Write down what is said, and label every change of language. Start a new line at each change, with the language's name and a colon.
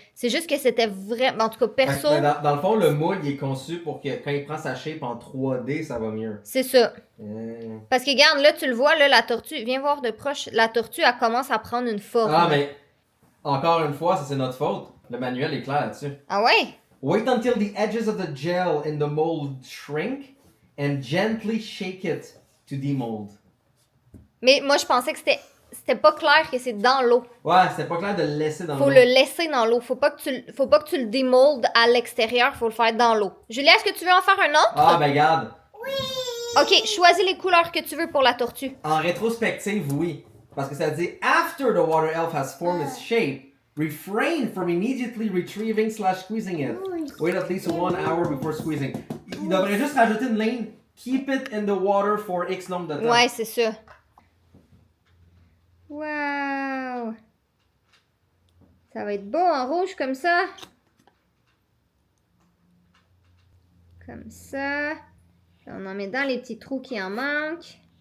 French: C'est juste que c'était vraiment... En tout cas, perso, Dans le fond, le moule il est conçu pour que quand il prend sa shape en 3D, ça va mieux. c'est ça. Parce que regarde, là, tu le vois, là, la tortue... Viens voir de proche. La tortue, elle commence à prendre une forme. Ah, mais encore une fois, ça c'est notre faute. Le manuel est clair là-dessus. Ah ouais?
English: Wait until the edges of the gel in the mold shrink and gently shake it to demold.
French: Mais moi, je pensais que c'était pas clair que c'est dans l'eau. Ouais, c'est pas clair de le laisser dans Faut le laisser dans l'eau. Faut pas que tu le démoldes à l'extérieur. Faut le faire dans l'eau. Julia, est-ce que tu veux en faire un autre? Ah, ben regarde. Ok, choisis les couleurs que tu veux pour la tortue. En rétrospective, oui. Parce que ça dit
English: after the water elf has formed its shape, refrain from immediately retrieving / squeezing it. Wait at least 1 hour before squeezing.
French: Il devrait juste rajouter une ligne.
English: Keep it in the water for X
French: nombre de temps. Ouais, c'est ça. Wow! Ça va être beau en rouge comme ça. Comme ça. Puis on en met dans les petits trous qui en manquent.